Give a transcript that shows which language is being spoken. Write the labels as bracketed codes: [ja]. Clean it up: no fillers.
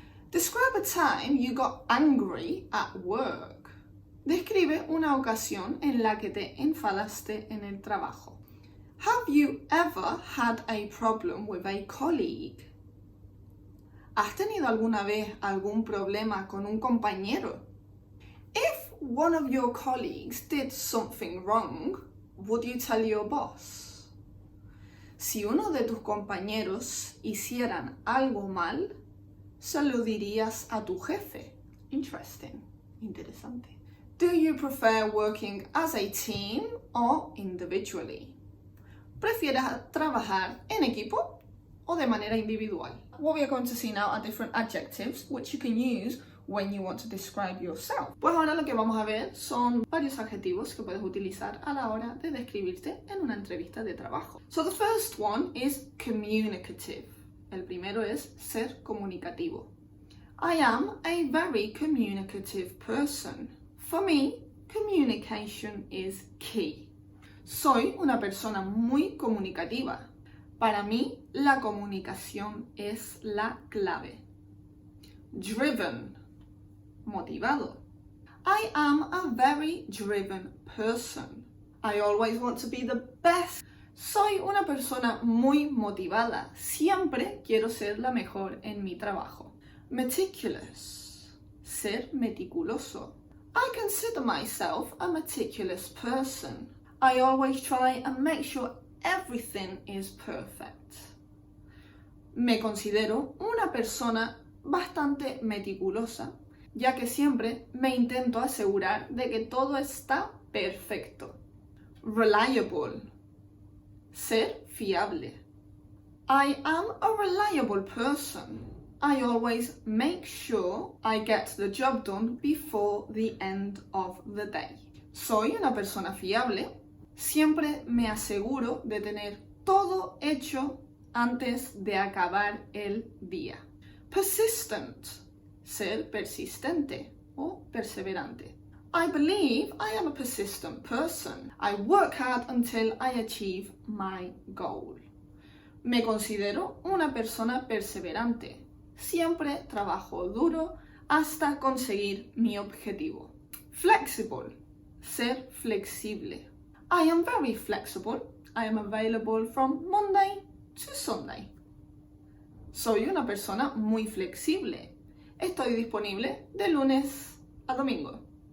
[en] Describe a time you got angry at work. [es] Describe una ocasión en la que te enfadaste en el trabajo. [en] Have you ever had a problem with a colleague? [es] ¿Has tenido alguna vez algún problema con un compañero? [en] If one of your colleagues did something wrong, would you tell your boss? [es] Si uno de tus compañeros hicieran algo mal, se lo dirías a tu jefe. [en] Interesting. [es] Interesante. [en] Do you prefer working as a team or individually? [es] ¿Prefieres trabajar en equipo o de manera individual? [en] What we are going to see now are different adjectives which you can use when you want to describe yourself. [es] Pues ahora lo que vamos a ver son varios adjetivos que puedes utilizar a la hora de describirte en una entrevista de trabajo. [en] So the first one is communicative. [es] El primero es ser comunicativo. [en] I am a very communicative person. For me, communication is key. [es] Soy una persona muy comunicativa. Para mí, la comunicación es la clave. [en] Driven, motivado. I am a very driven person. I always want to be the best. [es] Soy una persona muy motivada. Siempre quiero ser la mejor en mi trabajo. Meticulous, ser meticuloso. [en] I consider myself a meticulous person. I always try and make sure everything is perfect. [es] Me considero una persona bastante meticulosa, ya que siempre me intento asegurar de que todo está perfecto. Reliable, ser fiable. [en] I am a reliable person. I always make sure I get the job done before the end of the day. [es] Soy una persona fiable. Siempre me aseguro de tener todo hecho antes de acabar el día. Persistent, ser persistente o perseverante. [en] I believe I am a persistent person. I work hard until I achieve my goal. [es] Me considero una persona perseverante. Siempre trabajo duro hasta conseguir mi objetivo. [en] Flexible, [es] ser flexible. [en] I am very flexible. I am available from Monday to Sunday. [es] Soy una persona muy flexible. Estoy disponible de lunes a domingo.